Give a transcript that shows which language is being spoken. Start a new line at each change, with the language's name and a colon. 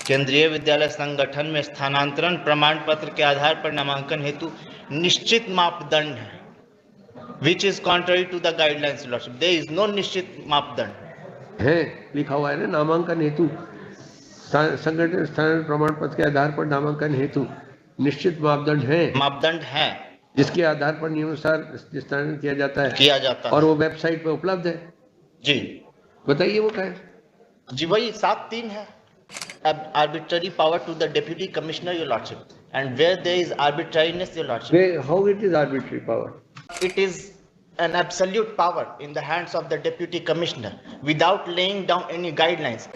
Hindi: केंद्रीय विद्यालय संगठन में स्थानांतरण प्रमाण पत्र के आधार पर नामांकन हेतु निश्चित मापदंड है,
English: which is contrary to the guidelines, lordship. There is no
Hindi: निश्चित मापदंड है, लिखा हुआ है ना, नामांकन हेतु संगठन स्थानांतरण प्रमाण पत्र के आधार पर नामांकन हेतु निश्चित मापदंड है जिसके आधार पर नियमानुसार स्थानांतरण किया जाता है और वो वेबसाइट पर उपलब्ध है। जी बताइए वो क्या है? जी वही 7(3) है,
English: arbitrary power to the deputy commissioner, your lordship, and where there is arbitrariness, your lordship. How it is arbitrary power? It is an absolute power in the hands of the deputy commissioner without laying down any guidelines.